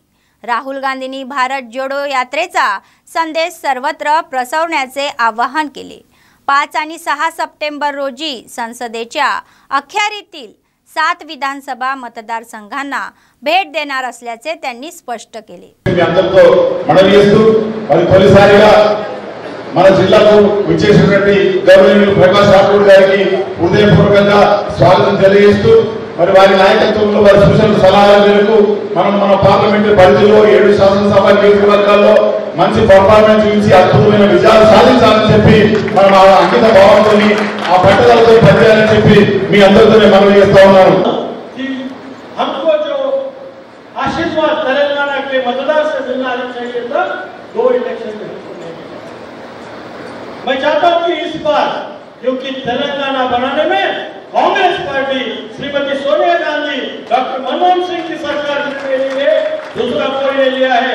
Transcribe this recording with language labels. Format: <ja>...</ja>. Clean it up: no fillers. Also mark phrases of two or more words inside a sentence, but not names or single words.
<mr>राहुल गांधींनी भारत जोडो यात्रेचा संदेश सर्वत्र प्रसरवण्याचे आवाहन केले। 5 आणि 6 सप्टेंबर रोजी संसदेच्या अखेरीतील 7 विधानसभा मतदारसंघांना भेट देणार असल्याचे त्यांनी स्पष्ट केले।</mr> <te>మన జిల్లాకు విచ్చేసినటువంటి గౌరవనీయులు ప్రకాష్ రాథోడ్ గారికి హృదయపూర్వకంగా స్వాగతం తెలియజేస్తూ మరి వారి నాయకత్వంలో వారి సూచన సలహాల మేరకు మనం మన పార్లమెంటు పరిధిలో 7 శాసనసభ నియోజకవర్గాల్లో మంచి పర్ఫార్మెన్స్ ఇచ్చి అద్భుతమైన విజయాలు సాధించాలని చెప్పి మనం ఆ అంకిత భావంతో ఆ పట్టుదలతో పనిచేయాలని చెప్పి మీ అందరితోనే మనవి చేస్తా ఉన్నాను.</te> <hi>आशीर्वाद तेलंगाना के मतदार से मिलना चाहिए था 2 इलेक्शन में। मैं चाहता हूं कि इस बार क्योंकि तेलंगाना बनाने में कांग्रेस पार्टी श्रीमती सोनिया गांधी डॉक्टर मनमोहन सिंह की सरकार ने लिए दूसरा कोई नहीं लिया है।</hi>